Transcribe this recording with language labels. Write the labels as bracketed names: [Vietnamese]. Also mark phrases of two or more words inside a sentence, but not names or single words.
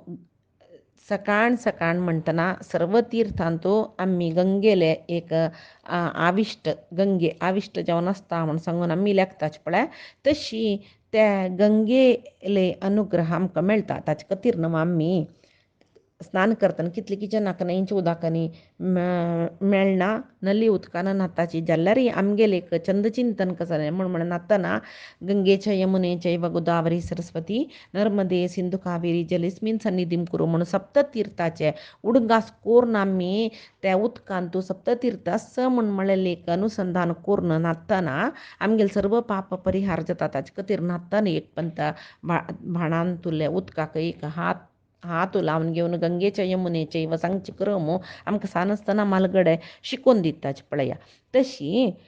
[Konkani] सकाळ म्हणटना सर्व तीर्थांतू आमी गंगेले एक आविश्ट गंगे आविश्ट जावन आसता म्हूण सांगून आमी लेखताच पळय तशी त्या गंगेले अनुग्रह आमकां मेळटा ताचे खातीर न्हू आमी स्नान करतना कितलीं जनांक न्हंयच्या उदकांनी मेळना नली उदकान न्हाताची जाल्यार आमगेले एक चंदचिंतन कसलें म्हण न्हातना गंगेच्या यमुनेच्या व [Sanskrit] गोदावरी सरस्वती नर्मदे सिंधू कावेरी जलेस्मिन सन्निधीं कुरु [Konkani] म्हूण सप्ततीर्थाचे उडगास करून आमी त्या उदकांतू सप्ततीर्थस म्हूण म्हळेलें एक अनुसंधान करून न्हातना आमगेले सर्व पाप परिहार जाता ताचे खातीर न्हातना एक पंत भाणांतुले उदकाक एक हात लावन घेवन गंगेच्या यमुनेचे व सांगचे क्रम आमकां सानस्तना मालगडे शिकून दिताचे पळया तशी